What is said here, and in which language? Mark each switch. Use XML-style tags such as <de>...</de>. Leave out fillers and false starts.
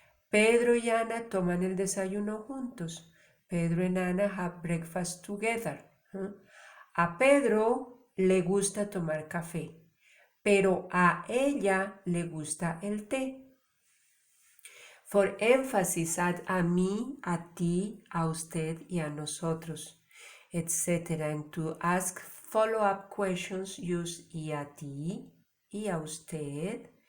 <es>Pedro y Ana toman el desayuno juntos.</es> <en>Pedro and Anna have breakfast together.</en> <es>A Pedro le gusta tomar café, pero a ella le gusta el té.</es> <en>For énfasis, add</en> <es>a mí, a ti, a usted y a nosotros, etc.</es> <en>And to ask follow-up questions, use</en> <es>y a ti, y a usted.</es>